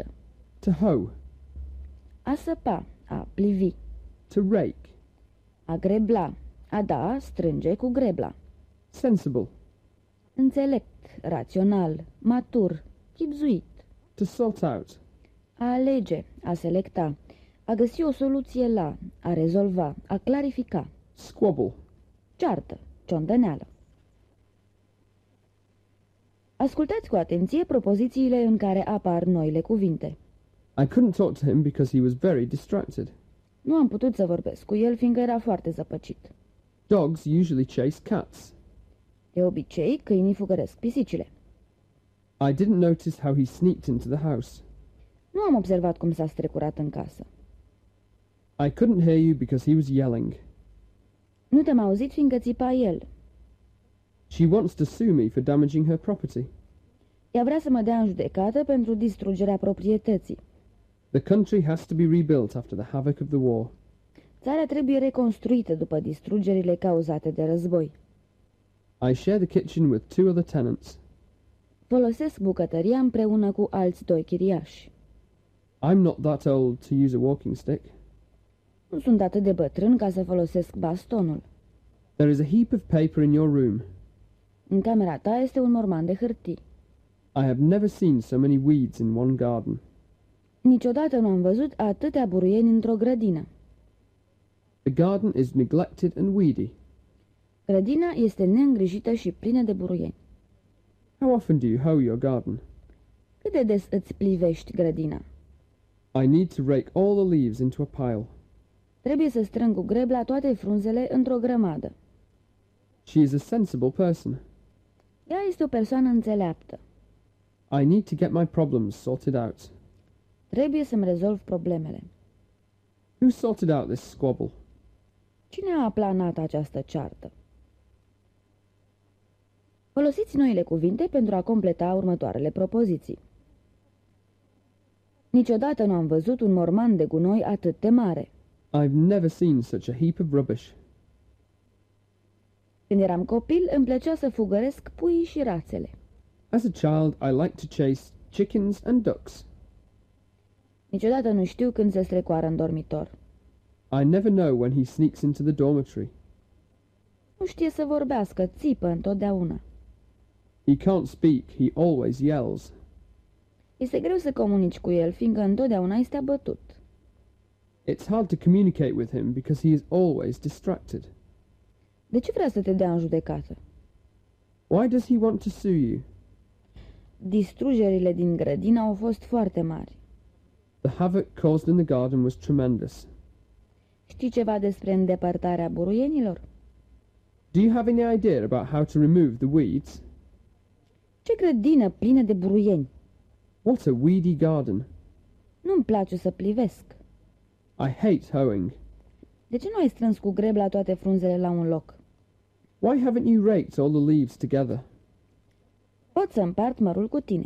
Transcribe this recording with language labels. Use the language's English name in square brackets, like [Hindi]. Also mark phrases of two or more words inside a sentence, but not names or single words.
[English] To hoe. [Romanian] A săpa, a plivi. [English] To rake. [Romanian] A grebla, a da, strânge cu grebla. [English] Sensible. [Romanian] Înțelept, rațional, matur, chibzuit. [English] To sort out. [Romanian] A alege, a selecta, a găsi o soluție la, a rezolva, a clarifica. [English] Squabble. [Romanian] Ceartă, ciondăneală. Ascultați cu atenție propozițiile în care apar noile cuvinte. [English] I couldn't talk to him because he was very distracted. [Romanian] Nu am putut să vorbesc cu el, fiindcă era foarte zăpăcit. [English] Dogs usually chase cats. [Romanian] De obicei, câinii fugăresc pisicile. [English] I didn't notice how he sneaked into the house. [Romanian] Nu am observat cum s-a strecurat în casă. [English] I couldn't hear you because he was yelling. [Romanian] Nu te-am auzit, fiindcă țipa el. [English] She wants to sue me for damaging her property. [Romanian] Ea vrea să mă dea în judecată pentru distrugerea proprietății. [English] The country has to be rebuilt after the havoc of the war. [Romanian] Țara trebuie reconstruită după distrugerile cauzate de război. [English] I share the kitchen with 2 other tenants. [Romanian] Folosesc bucătăria împreună cu alți 2 chiriași. [English] I'm not that old to use a walking stick. [Romanian] Nu sunt atât de bătrân ca să folosesc bastonul. [English] There is a heap of paper in your room. [Romanian] În camera ta este un morman de hârtii. [English] I have never seen so many weeds in one garden. [Romanian] Niciodată nu am văzut atâtea buruieni într-o grădină. [English] The garden is neglected and weedy. [Romanian] Grădina este neîngrijită și plină de buruieni. [English] How often do you hoe your garden? [Romanian] Cât de des îți plivești grădina? [English] I need to rake all the leaves into a pile. [Romanian] Trebuie să strâng cu grebla toate frunzele într-o grămadă. [English] She is a sensible person. [Romanian] Ea este o persoană înțeleaptă. [English] I need to get my problems sorted out. [Romanian] Trebuie să-mi rezolv problemele. [English] Who sorted out this squabble? [Romanian] Cine a aplanat această ceartă? Folosiți noile cuvinte pentru a completa următoarele propoziții. Niciodată nu am văzut un morman de gunoi atât de mare. [English] I've never seen such a heap of rubbish. [Romanian] Când eram copil, îmi plăcea să fugăresc puii și rațele. [English] As a child, I liked to chase chickens and ducks. [Romanian] Niciodată nu știu când se strecoară în dormitor. [English] I never know when he sneaks into the dormitory. [Romanian] Nu știe să vorbească, țipă întotdeauna. [English] He can't speak, he always yells. [Romanian] Este greu să comunici cu el, fiindcă întotdeauna este abătut. [English] It's hard to communicate with him because he is always distracted. [Romanian] De ce vrea să te dea în judecată? [English] Why does he want to sue you? [Romanian] Distrugerile din grădină au fost foarte mari. [English] The havoc caused in the garden was tremendous. [Romanian] Știi ceva despre îndepărtarea buruienilor? [English] Do you have any idea about how to remove the weeds? [Romanian] Ce grădină plină de buruieni! [English] What a weedy garden. [Romanian] Nu-mi place să plivesc. [English] I hate hoeing. [Romanian] De ce nu ai strâns cu grebla toate frunzele la un loc? [English] Why haven't you raked all the leaves together? [Romanian] Pot să împart mărul cu tine.